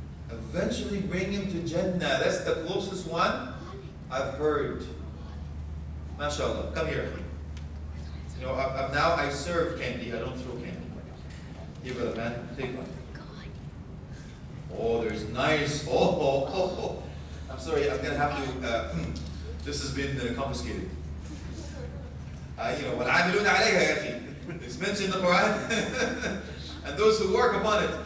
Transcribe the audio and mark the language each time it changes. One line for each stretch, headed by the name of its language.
English: Eventually bring him to Jannah. That's the closest one I've heard. MashaAllah. Come here. You know, now I serve candy. I don't throw candy. Here, brother, man. Take one. Oh, there's nice. Oh. I'm sorry. I'm going to have to. This has been confiscated. You know,
Arabic: وَالْعَامِلُونَ عَلَيْهَا يَا أَخِي.
English: It's mentioned in the Quran. And those who work upon it.